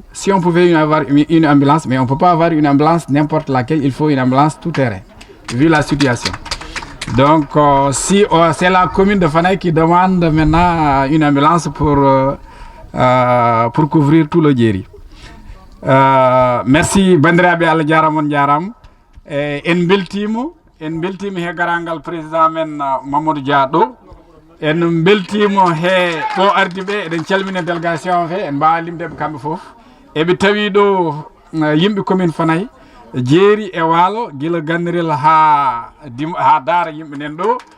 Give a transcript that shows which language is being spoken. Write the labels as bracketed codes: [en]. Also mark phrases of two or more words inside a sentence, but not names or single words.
[fr] Si on pouvait avoir une ambulance, mais on ne peut pas avoir une ambulance n'importe laquelle, il faut une ambulance tout terrain, vu la situation. Donc, si c'est la commune de Fanaï qui demande maintenant une ambulance pour couvrir tout le Djeri. [ff] Merci bandiraɓe Allah jaramon jaram. En beltimo he garangal président men Mamadou Dia ɗo. En beltimo he ɗo ardi ɓe, eɗen calmina délégation fe, en mbawa limdeɓe kamɓe foof. Eɓe tawi ɗo yimɓe commune Fanaï, Djeri e Waalo, gila Gandirel ha Daara yimɓe nen ɗo.